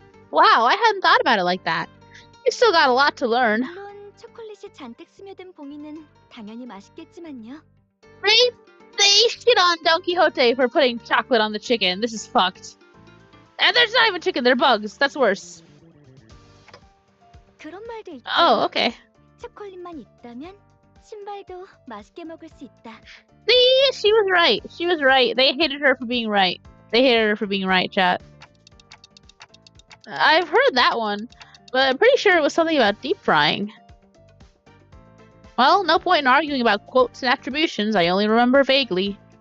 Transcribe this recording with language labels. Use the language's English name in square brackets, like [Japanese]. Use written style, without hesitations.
[English] Wow, I hadn't thought about it like that. You still got a lot to learn. [Korean] 물론 초콜릿이 잔뜩 스며든 봉이는 당연히 당연히 맛있겠지만요. [English] They shit on Don Quixote for putting chocolate on the chicken. This is fucked. And there's not even chicken, they're bugs. That's worse. [Korean] 그런 말도 있죠. [English] Oh, okay. [Korean] 초콜릿만 있다면 신발도 맛있게 먹을 수 있다. [English] See, she was right. She was right. They hated her for being right. They hated her for being right, chat. I've heard that one, but I'm pretty sure it was something about deep frying. Well, no point in arguing about quotes and attributions. I only remember vaguely.